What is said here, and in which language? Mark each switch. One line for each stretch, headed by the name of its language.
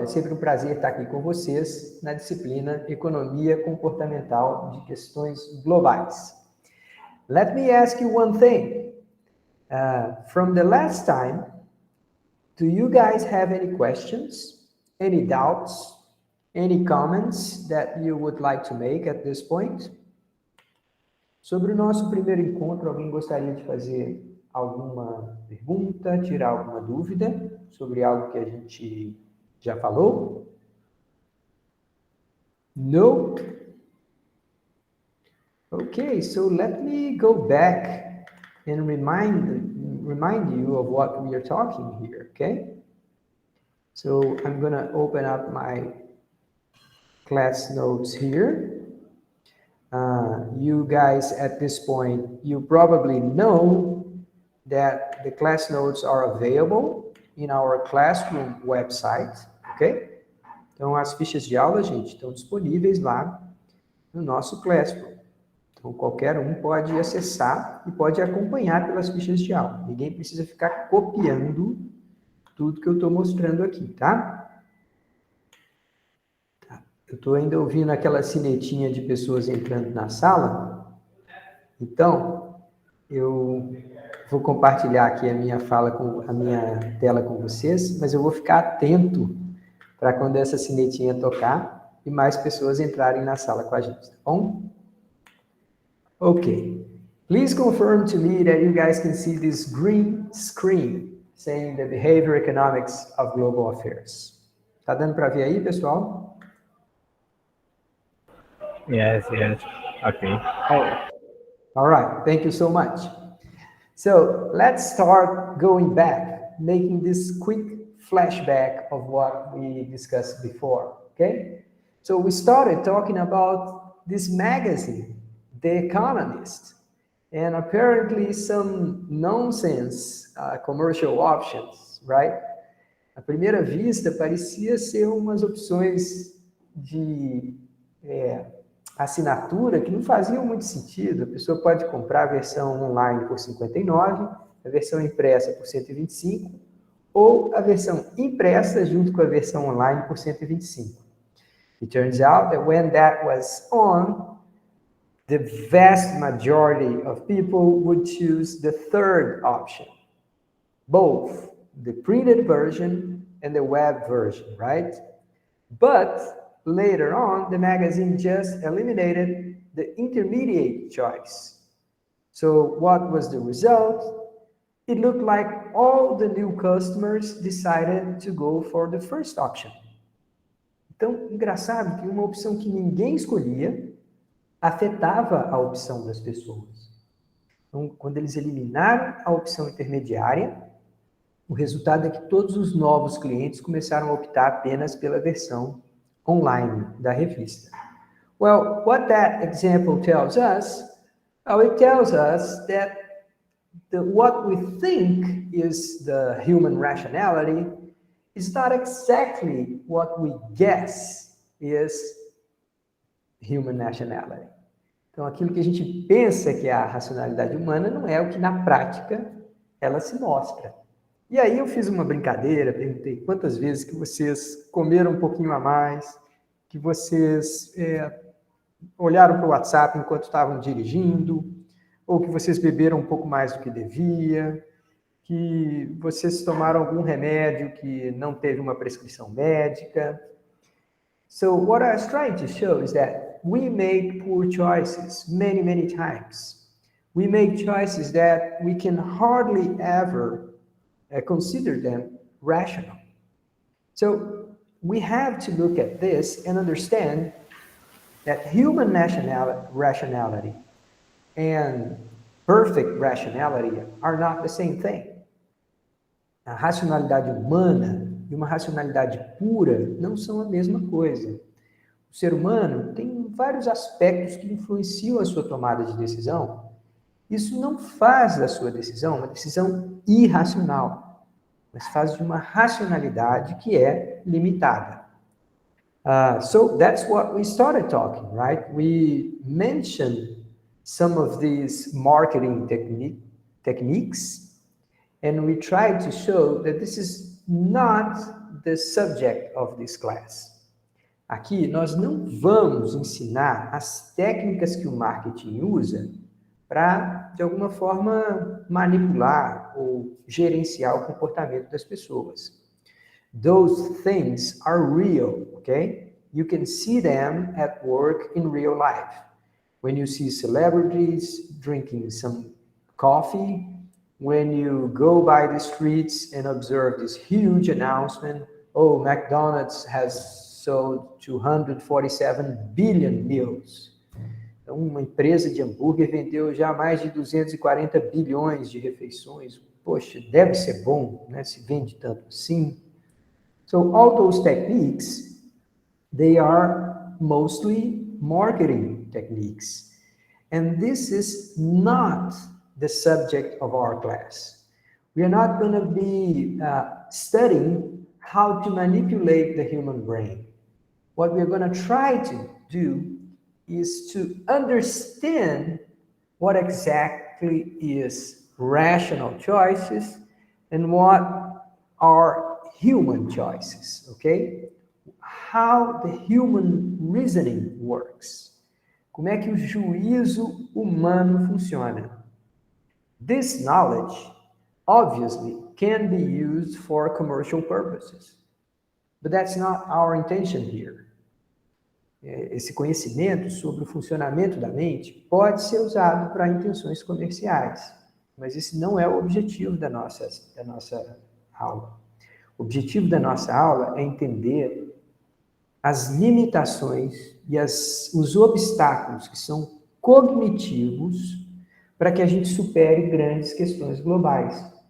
Portuguese: É sempre um prazer estar aqui com vocês na disciplina Economia Comportamental de Questões Globais.
English: Let me ask you one thing. From the last time, do you guys have any questions, any doubts, any comments that you would like to make at this point? Sobre o nosso primeiro encontro, alguém gostaria de fazer alguma pergunta, tirar alguma dúvida sobre algo que a gente já falou? No? Okay, so let me go back and remind you of what we are talking here, okay? So I'm going to open up my class notes here. You guys at this point, you probably know that the class notes are available in our classroom website, ok?
Portuguese: Então, as fichas de aula, gente, estão disponíveis lá no nosso classroom. Então, qualquer um pode acessar e pode acompanhar pelas fichas de aula. Ninguém precisa ficar copiando tudo que eu estou mostrando aqui, tá? Eu estou ainda ouvindo aquela sinetinha de pessoas entrando na sala. Então, eu vou compartilhar aqui a minha tela com vocês, mas eu vou ficar atento para quando essa sinetinha tocar e mais pessoas entrarem na sala com a gente, tá bom? Ok.
English: Please confirm to me that you guys can see this green screen saying the Behavioral Economics of Global Affairs.
Portuguese: Tá dando para ver aí, pessoal?
English: Yes. Okay. All right. Thank you so much. So let's start going back, making this quick flashback of what we discussed before, okay? So we started talking about this magazine, The Economist, and apparently some nonsense commercial options, right?
Portuguese: À primeira vista, parecia ser umas opções de assinatura que não faziam muito sentido. A pessoa pode comprar a versão online por 59, a versão impressa por 125, ou a versão impressa junto com a versão online por 125.
English: It turns out that when that was on, the vast majority of people would choose the third option, both the printed version and the web version, right? But later on, the magazine just eliminated the intermediate choice. So what was the result? It looked like all the new customers decided to go for the first option.
Portuguese: Então, engraçado que uma opção que ninguém escolhia afetava a opção das pessoas. Então, quando eles eliminaram a opção intermediária, o resultado é que todos os novos clientes começaram a optar apenas pela versão online da revista.
English: Well, what that example tells us, it tells us that what we think is the human rationality is not exactly what we guess is human nationality.
Portuguese: Então, aquilo que a gente pensa que é a racionalidade humana não é o que na prática ela se mostra. E aí eu fiz uma brincadeira, perguntei quantas vezes que vocês comeram um pouquinho a mais, que vocês olharam para o WhatsApp enquanto estavam dirigindo, ou que vocês beberam um pouco mais do que devia, que vocês tomaram algum remédio que não teve uma prescrição médica.
English: So what I was trying to show is that we make poor choices many times. We make choices that we can hardly ever consider them rational. So we have to look at this and understand that human rationality and perfect rationality are not the same thing.
Portuguese: A racionalidade humana e uma racionalidade pura não são a mesma coisa. O ser humano tem vários aspectos que influenciam a sua tomada de decisão. Isso não faz da sua decisão uma decisão irracional, mas faz de uma racionalidade que é limitada.
English: So that's what we started talking, right? We mentioned some of these marketing techniques, and we tried to show that this is not the subject of this class.
Portuguese: Aqui nós não vamos ensinar as técnicas que o marketing usa para, de alguma forma, manipular ou gerenciar o comportamento das pessoas.
English: Those things are real, okay? You can see them at work in real life. When you see celebrities drinking some coffee, when you go by the streets and observe this huge announcement, oh, McDonald's has sold 247 billion meals.
Portuguese: Então, uma empresa de hambúrguer vendeu já mais de 240 bilhões de refeições. Poxa, deve ser bom, né? Se vende tanto assim.
English: So all those techniques, they are mostly marketing techniques. And this is not the subject of our class. We are not going to be studying how to manipulate the human brain. What we're going to try to do is to understand what exactly is rational choices and what are human choices, okay? How the human reasoning works.
Portuguese: Como é que o juízo humano funciona?
English: This knowledge obviously can be used for commercial purposes, but that's not our intention here.
Portuguese: Esse conhecimento sobre o funcionamento da mente pode ser usado para intenções comerciais, mas esse não é o objetivo da nossa aula. O objetivo da nossa aula é entender as limitações e os obstáculos que são cognitivos para que a gente supere grandes questões globais.